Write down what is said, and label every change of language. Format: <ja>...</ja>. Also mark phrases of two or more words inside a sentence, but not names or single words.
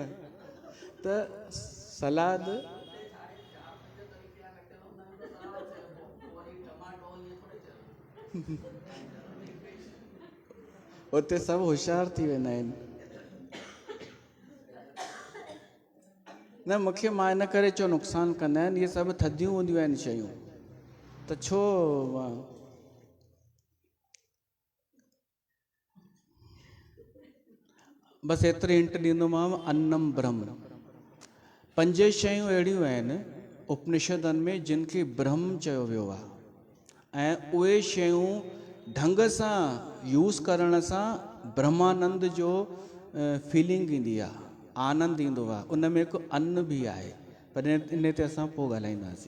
<sd>त सलाद उते सभु होशियार थी वेंदा आहिनि न। मूंखे मां इन करे चयो नुक़सानु कंदा आहिनि, इहे सभु थधियूं हूंदियूं आहिनि शयूं, त छो बसि एतिरी हिंट ॾींदोमांव।</sd> <sa>अन्नम ब्रह्म,</sa> <sd>5 शयूं अहिड़ियूं आहिनि उपनिषदनि में जिन खे ब्रह्म चयो वियो आहे, ऐं उहे शयूं ढंग सां यूज़ करण सां ब्रह्मानंद जो फीलिंग ईंदी आहे, आनंद ईंदो आहे। उन में हिकु अन्न बि आहे, पर इन ते असां पोइ ॻाल्हाईंदासीं।</sd>